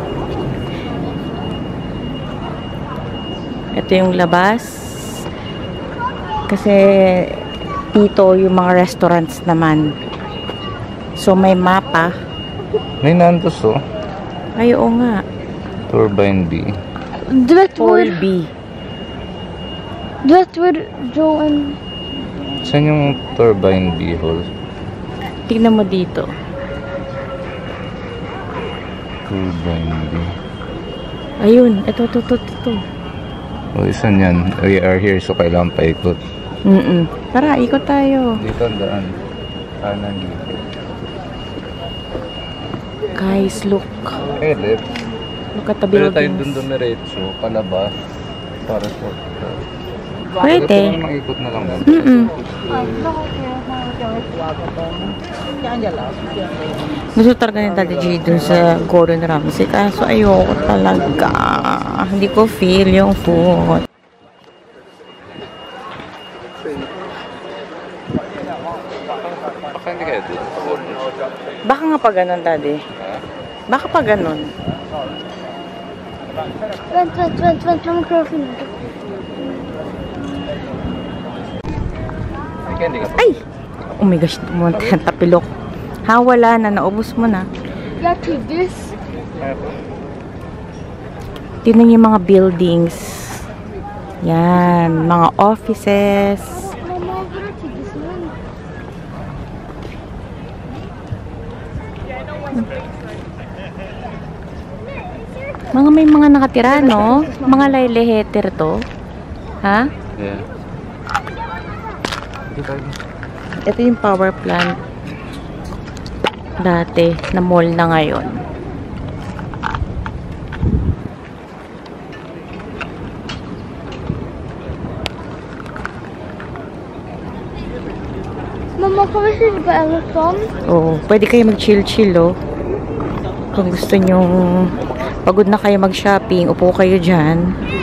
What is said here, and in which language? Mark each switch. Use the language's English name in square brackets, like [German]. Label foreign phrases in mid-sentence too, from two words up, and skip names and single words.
[Filipino] Ito yung labas. Kasi dito yung mga restaurants naman. So, may mapa. May Nando's oh. Ay, oo nga. Turbine B. [Swedish] Du vet Torby. [English] where Joe and... [Filipino] Saan yung Turbine B hall? Tignan mo dito. Turbine B. Ayun. Ito. O, isa niyan. [English] We are here, so [Filipino] kailangan paikot. Tara, ikot tayo. Dito ang daan. Kanan dito. [English] Guys, look. Eh, left. Look at the [Filipino] Pero tayo dun [English] buildings. [Filipino] dumiretso, palabas. Para sa... Pwede. Ito naman ikot na lang. Gusto talaga ni Daddy G dun sa Gordon Ramsay. Kaso ayoko talaga. Hindi ko feel yung food. Baka hindi kaya dito. Baka nga pa ganun, Daddy. Baka pa ganun. [Swedish] Vänta, man kan finna det. [Filipino] Hindi ka. Ay! [English] Oh my gosh, [Filipino] tumunta yung tapilok. Ha, wala na. Naubos mo na. [Swedish] Jag tyggis. [Filipino] Tingnan yung mga buildings. Yan. Mga offices. [Swedish] Mamma, vad är tyggis nu? [Filipino] May mga nakatira, no? Mga layleheter to. Ha? [English] Yeah. [Filipino] Ito yung [English] power plant. [Filipino] Dati, na mall na ngayon. [Swedish] Mamma, kan vi se på Everton? [Filipino] Oh, pwede kayo mag-chill-chill, oh. Kung gusto nyong pagod na kayo mag-shopping, upo kayo dyan.